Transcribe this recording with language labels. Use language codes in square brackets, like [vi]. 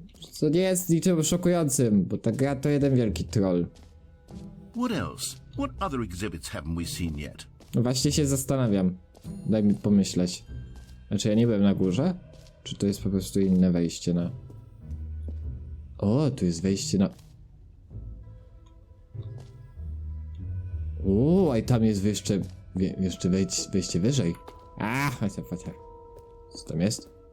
[pl] co nie jest niczym szokującym, bo ta gra to jeden wielki troll. [en] What else? What other exhibits haven't we seen yet? [pl] No właśnie się zastanawiam. Daj mi pomyśleć. Znaczy ja nie byłem na górze? Czy to jest po prostu inne wejście na... O, tu jest wejście na... O, i tam jest jeszcze wejście wyżej. A, chodź. Co tam jest?